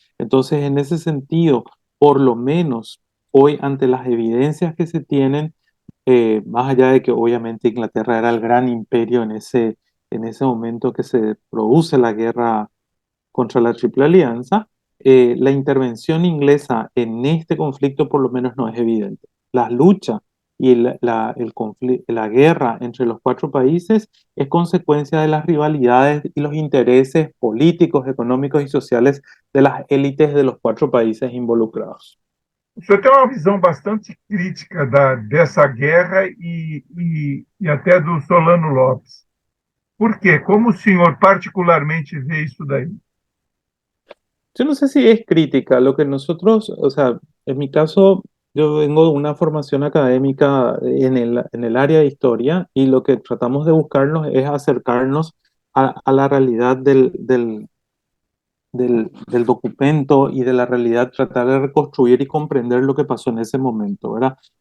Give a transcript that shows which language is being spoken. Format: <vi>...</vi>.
<es>Entonces, en ese sentido, por lo menos hoy, ante las evidencias que se tienen, más allá de que obviamente Inglaterra era el gran imperio en ese momento que se produce la guerra contra la Triple Alianza, la intervención inglesa en este conflicto por lo menos no es evidente. Las luchas y la guerra entre los cuatro países es consecuencia de las rivalidades y los intereses políticos, económicos y sociales de las élites de los cuatro países involucrados.</es> <pt>O senhor tem uma visão bastante crítica dessa guerra e até do Solano Lopes. Por quê? Como o senhor particularmente vê isso daí?</pt> <es>Yo no sé si es crítica, lo que nosotros, o sea, en mi caso, yo vengo de una formación académica en el área de historia y lo que tratamos de buscarnos es acercarnos a la realidad del documento y de la realidad, tratar de reconstruir y comprender lo que pasó en ese momento, ¿verdad?</es>